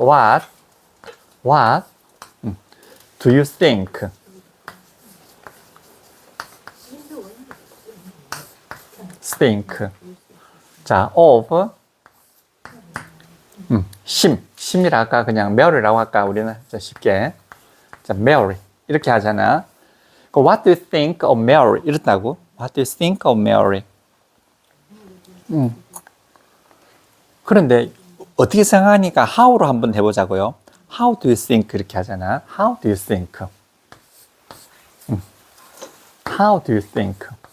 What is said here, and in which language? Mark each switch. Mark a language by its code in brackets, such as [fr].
[en] what do you think? [ko] 자, of 심이라 할까? 그냥 Mary라고 할까? 우리는 쉽게. 자, Mary. 이렇게 하잖아. [en] What do you think of Mary? [ko] 이렇다고. [en] What do you think of Mary? [ko] 그런데 어떻게 생각하니까 how로 한번 해보자고요. [en] How do you think? [ko] 이렇게 하잖아. [en] How do you think? How do you think?